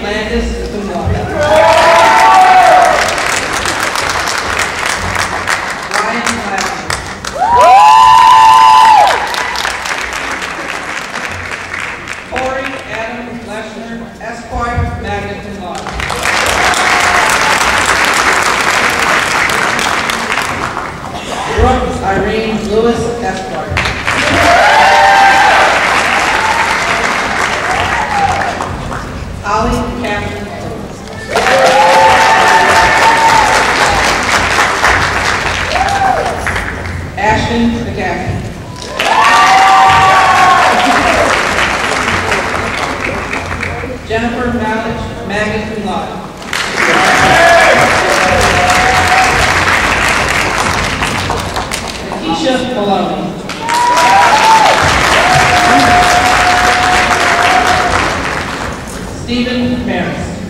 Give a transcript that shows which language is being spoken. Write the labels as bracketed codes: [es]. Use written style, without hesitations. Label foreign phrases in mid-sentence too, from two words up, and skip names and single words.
[en] Landis, [la] cum laude. [en] Ryan Lashley. Corey Adam Leshner, Esquire, [la] magna cum laude. [en] Brooke Irene Lewis, Esquire. Holly Catherine Lewis. Ashton McGaffey. Jennifer Malich, [la] magna cum laude. [en] Keisha Maloney. Stephen Maris.